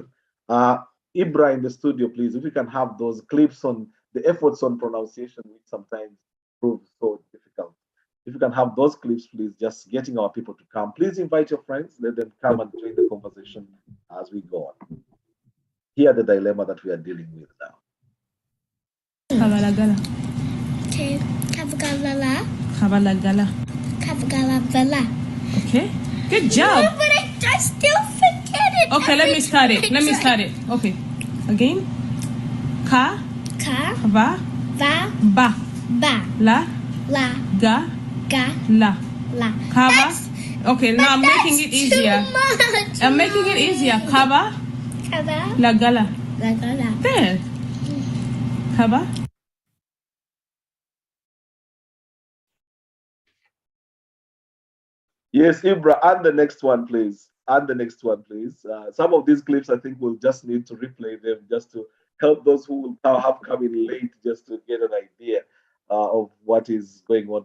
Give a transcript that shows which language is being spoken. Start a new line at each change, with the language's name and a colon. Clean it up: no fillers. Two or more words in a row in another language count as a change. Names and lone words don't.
English: Ibra in the studio, please, if we can have those clips on the efforts on pronunciation, which sometimes proves so difficult. If you can have those clips, please, just getting our people to come. Please invite your friends, let them come and join the conversation as we go on. Hear the dilemma that we are dealing with now. Kabalagala. Okay. Kabalagala. Kabalagala. Kabalagala. Okay. Good job. No, but I still forget it. Okay, let me start it. Okay. Again. Ka. Ka. Va. Va. Ba. Ba. La. La. Ga. Ga. La. La. Kaba. Okay, now I'm making it easier. Too much. I'm making it easier. Kaba. Kaba. Lagala. Lagala. There. Kaba. Yes, Ibra, and the next one, please. and the next one, please. Some of these clips, I think we'll just need to replay them just to help those who will now have come in late just to get an idea of what is going on.